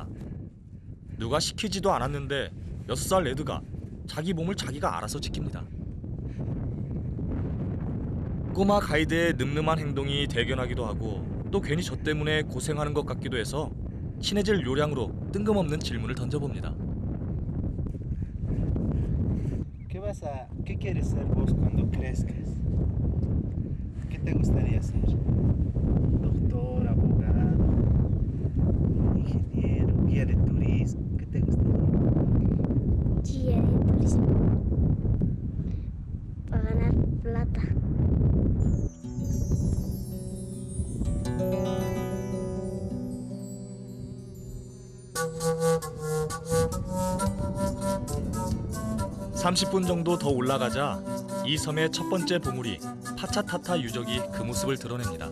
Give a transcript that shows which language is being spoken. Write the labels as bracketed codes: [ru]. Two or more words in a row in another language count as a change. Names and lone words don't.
[ko] 누가 시키지도 않았는데 6살 레드가 자기 몸을 자기가 알아서 지킵니다. 꼬마 가이드의 늠름한 행동이 대견하기도 하고 또 괜히 저 때문에 고생하는 것 같기도 해서 친해질 요량으로 뜬금없는 질문을 던져봅니다. [es] ¿Qué quieres ser vos cuando crezcas? ¿Qué te gustaría ser? Doctor, abogado, ingeniero, guía de turismo. ¿Qué te gustaría? Guía de turismo. Para ganar plata. [ko] (30분) 정도 더 올라가자 이 섬의 첫 번째 보물이 파차타타 유적이 그 모습을 드러냅니다.